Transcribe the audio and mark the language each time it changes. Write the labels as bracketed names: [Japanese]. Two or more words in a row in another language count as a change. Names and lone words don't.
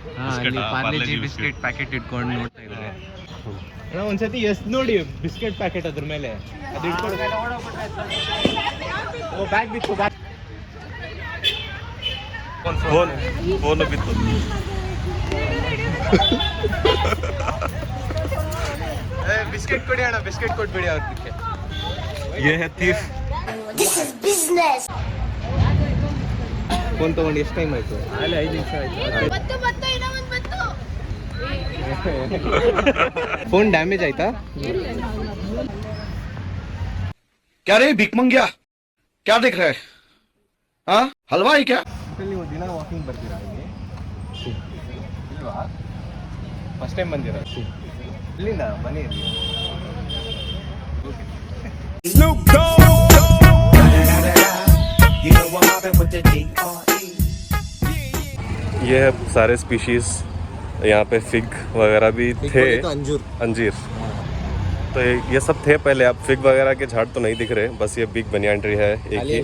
[Kannada] ಅಲ್ಲಿ ಪಾರ್ಲೆಜಿ ಬಿಸ್ಕೆಟ್ ಪ್ಯಾಕೆಟ್ ಇಟ್ಕೊಂಡು ನೋಡ್ತಾ ಇದ್ದಾರೆ ಒಂದ್ಸತಿ ಎಷ್ಟು ನೋಡಿ ಬಿಸ್ಕೆಟ್ ಪ್ಯಾಕೆಟ್ ಅದ್ರ ಮೇಲೆ ಅದು ಇಟ್ಕೊಂಡು ಬ್ಯಾಗ್ ಬಿತ್ತು ಬ್ಯಾಗ್ ಫೋನ್ ಬಿತ್ತು ಬಿಸ್ಕೆಟ್ ಕೊಡಿ ಅಣ್ಣ ಬಿಸ್ಕೆಟ್ ಕೊಟ್ಬಿಡಿ ಅವ್ರಿಗೆ [Hindi] ये है thief [Kannada] ಫೋನ್ ತಗೊಂಡು ಎಷ್ಟು ಟೈಮ್ ಆಯ್ತು ಅಲ್ಲಿ 5 ನಿಮಿಷ ಆಯ್ತು ಫೋನ್ ಡ್ಯಾಮೇಜ್ ಆಯ್ತಾ [Hindi] क्या रे भिक मंगिया क्या देख रहे हैं हाँ हलवाई क्या [Kannada] ನೀವು ದಿನ ವಾಕಿಂಗ್ ಬರ್ತೀರಾ ಇಲ್ವಾ ಫಸ್ಟ್ ಟೈಮ್ ಬಂದಿರಾ ಇಲ್ಲಿಂದ ಮನೆಯಲ್ಲಿ [Hindi] ये है सारे स्पीशीज यहाँ पे फिग वगैरह भी थे अंजीर तो ये सब थे पहले अब फिग वगैरह के झाड़ तो नहीं दिख रहे बस ये [English] big banyan tree [Hindi] है एक ही